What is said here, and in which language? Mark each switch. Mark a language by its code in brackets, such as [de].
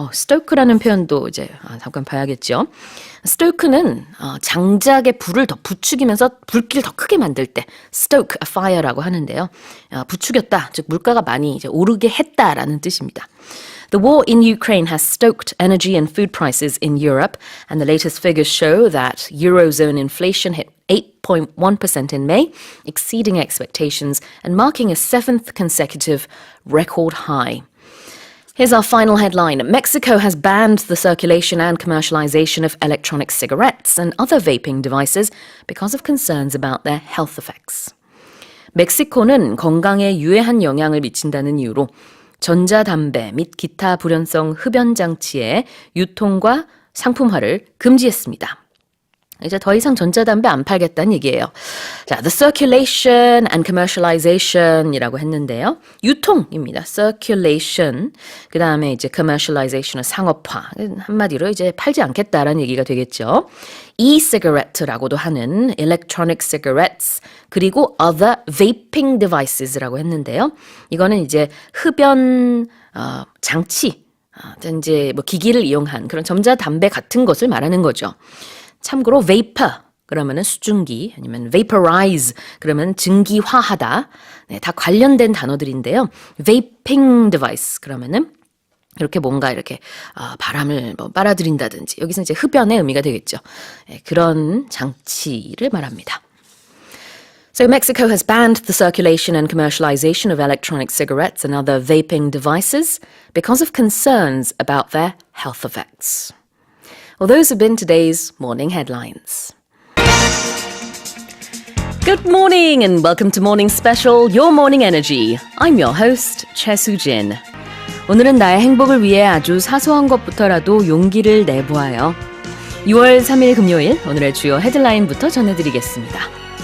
[ko] stoke라는 표현도 이제 잠깐 봐야겠죠. stoke는 장작에 불을 더 부추기면서 불길을 더 크게 만들 때 [en] stoke a fire [ko] 라고 하는데요. 부추겼다, 즉 물가가 많이 이제 오르게 했다라는 뜻입니다. [en] The war in Ukraine has stoked energy and food prices in Europe, and the latest figures show that Eurozone inflation hit 8.1% in May, exceeding expectations and marking a seventh consecutive record high. Here's our final headline. Mexico has banned the circulation and commercialization of electronic cigarettes and other vaping devices because of concerns about their health effects. [ko] 멕시코는 건강에 유해한 영향을 미친다는 이유로 전자담배 및 기타 불연성 흡연 장치의 유통과 상품화를 금지했습니다. 이제 더 이상 전자담배 안 팔겠다는 얘기예요. 자, [en] the circulation and commercialization [ko] 이라고 했는데요. 유통입니다. circulation. 그 다음에 이제 commercialization은 상업화. 한마디로 이제 팔지 않겠다라는 얘기가 되겠죠. e-cigarette라고도 하는 [en] electronic cigarettes [ko] 그리고 [en] other vaping devices [ko] 라고 했는데요. 이거는 이제 흡연 장치, 이제 기기를 이용한 그런 전자담배 같은 것을 말하는 거죠. 참고로 vapor 그러면은 수증기 아니면 vaporize 그러면 증기화하다. 네, 다 관련된 단어들인데요. vaping device 그러면은 이렇게 뭔가 이렇게 바람을 빨아들인다든지 여기서 이제 흡연의 의미가 되겠죠. 네, 그런 장치를 말합니다. [en] So Mexico has banned the circulation and commercialization of electronic cigarettes and other vaping devices because of concerns about their health effects. Well, those have been today's morning headlines. Good morning and welcome to Morning Special, Your Morning Energy. I'm your host, Choi Soo-jin. [ko] 오늘은 나의 행복을 위해 아주 사소한 것부터라도 용기를 내보아요. 6월 3일 금요일, 오늘의 주요 헤드라인부터 전해드리겠습니다.